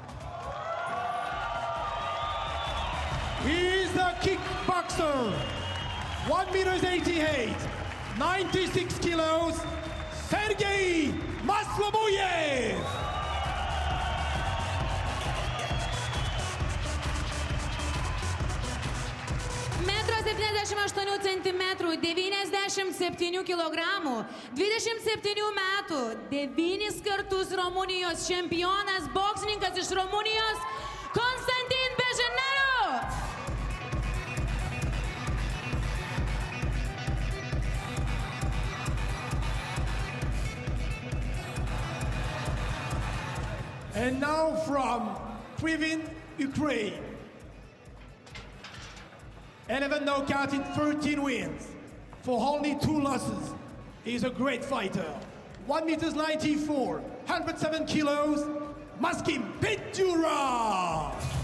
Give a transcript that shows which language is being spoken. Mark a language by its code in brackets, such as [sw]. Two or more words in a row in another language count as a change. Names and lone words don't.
[en] he's a kickboxer, 1 m 88, 96 kilos, Sergey Maslobuyev. [lt] Metro 78 centimetrų, 97 kilogramų, 27 metų, 9 kartus Rumunijos čempionas, boksininkas iš Rumunijos, Konstantin Beženeru. [en] And now from Krivin, Ukraine. 11 knockout in 13 wins, for only 2 losses. He's a great fighter. 1 m 94, 107 kilos, Maskim Petura.